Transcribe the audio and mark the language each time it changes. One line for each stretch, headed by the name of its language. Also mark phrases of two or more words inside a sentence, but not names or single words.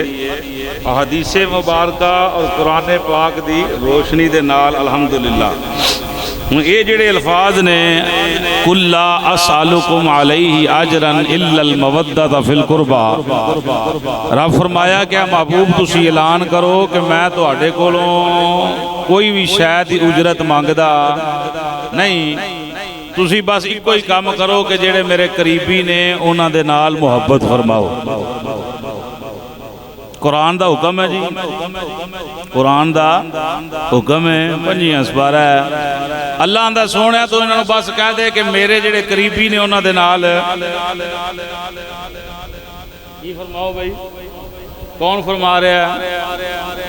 Punjabi: حدیث مبارکہ اور قرآن پاک دی روشنی دے نال الحمدللہ یہ جڑے الفاظ نے
Arabic: قل لا اسألکم علیہ اجرا الا المودۃ فی القربى،
Punjabi: رب فرمایا کہ محبوب تسی اعلان کرو کہ میں تواڈے کولوں کوئی بھی شے دی اجرت مانگدا نہیں، تسی بس ایکو ہی کام کرو کہ جڑے میرے قریبی نے انہاں دے نال محبت فرماؤ۔ قرآن دا حکم ہے جی، قرآن دا حکم ہے، 5 سپارہ ہے۔ اللہ اندہ سونے تو انہوں نے بس کہہ دے کہ میرے جڑے قریبی نے انہوں دے نال یہ فرماؤ بھائی، کون فرما رہا ہے؟